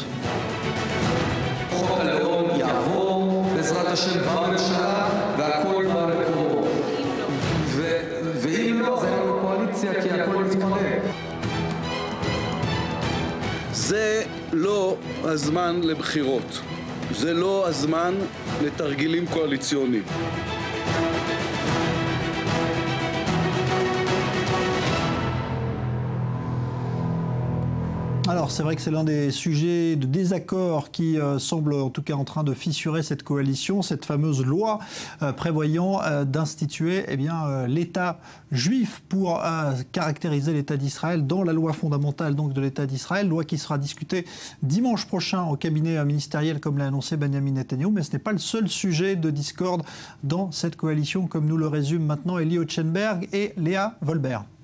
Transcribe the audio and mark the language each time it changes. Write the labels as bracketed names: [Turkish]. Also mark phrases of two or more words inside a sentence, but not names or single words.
[Hebrew] חוק הלאום יעבור בעזרת השם בממשלה והכל במקומו. ואם לא, זה לא קואליציה כי הכל מתפרק. זה לא הזמן לבחירות. זה לא הזמן לתרגילים קואליציוניים. [French] Alors c'est vrai que c'est l'un des sujets de désaccord qui semble en tout cas en train de fissurer cette coalition, cette fameuse loi prévoyant d'instituer l'État juif pour caractériser l'État d'Israël dans la loi fondamentale donc de l'État d'Israël, loi qui sera discutée dimanche prochain au cabinet ministériel comme l'a annoncé Benyamin Netanyahou, mais ce n'est pas le seul sujet de discorde dans cette coalition comme nous le résument maintenant Eli Otchenberg et Léa Volbert.